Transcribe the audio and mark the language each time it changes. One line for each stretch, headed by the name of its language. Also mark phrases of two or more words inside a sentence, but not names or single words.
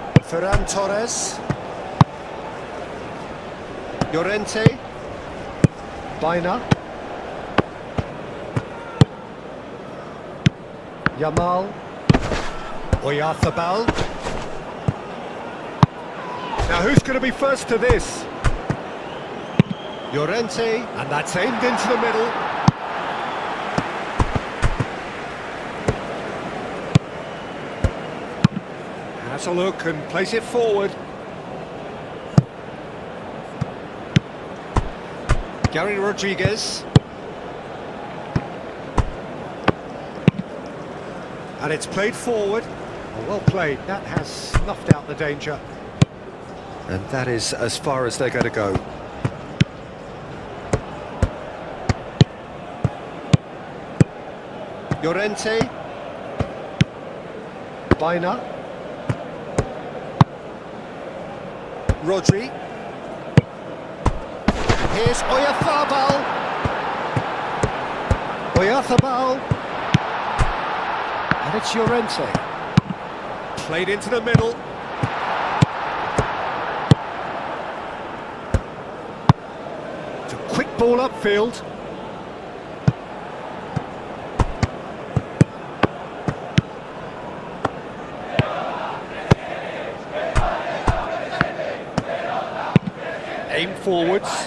English: Ferran Torres. Llorente. Baina. Yamal. Oyarzabal. Now who's going to be first to this? Llorente, and that's aimed into the middle. Has a look and plays it forward. Gary Rodriguez. And it's played forward. Well played, that has snuffed out the danger. And that is as far as they're going to go. Llorente. Baina. Rodri. Here's Oyarzabal. Oyarzabal. And it's Llorente. Played into the middle. It's a quick ball upfield. Aim forwards.